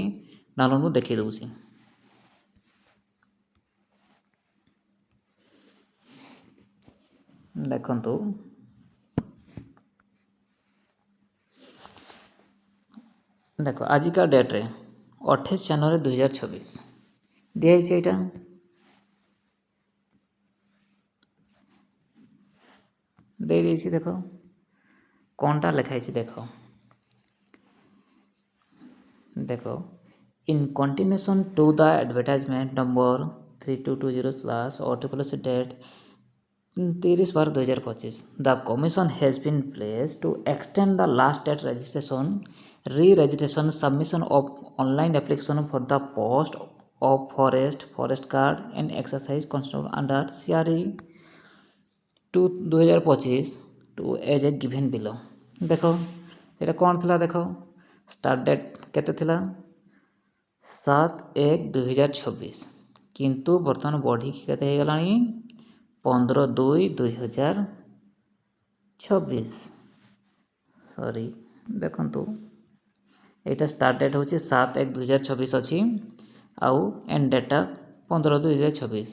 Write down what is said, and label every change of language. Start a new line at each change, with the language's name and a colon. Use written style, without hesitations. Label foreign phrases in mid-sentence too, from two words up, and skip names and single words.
Odia: ଡାଉନଲୋଡ଼୍ ମୁଁ ଦେଖାଇ ଦେଉଛି। ଦେଖନ୍ତୁ, ଆଜିକା ଡେଟ୍ରେ 28 ଜାନୁଆରୀ 2026 ଦିଆହେଇଛି। ଏଇଟା ଦେଇଦେଇଛି। ଦେଖ କ'ଣଟା ଲେଖା ହେଇଛି।
English: ଦେଖ in continuation to the advertisement number 3220/OSSC date 30/12/2025, the commission has been placed to extend the last date registration, re-registration, submission of online application for the post of forest guard and exercise constable under CRE 2025 to as a given below।
Odia: ଦେଖ ସେଇଟା କ'ଣ ଥିଲା। ଦେଖ
English: start date
Odia: କେତେ ଥିଲା 7/1/2026, କିନ୍ତୁ ବର୍ତ୍ତମାନ ବଢ଼ିକି କେତେ ହେଇଗଲାଣି 15/2/2026। ସରି, ଦେଖନ୍ତୁ ଏଇଟା
English: start date
Odia: ହେଉଛି 7/1/2026 ଅଛି, ଆଉ
English: end dateଟା
Odia: 15/2/2026।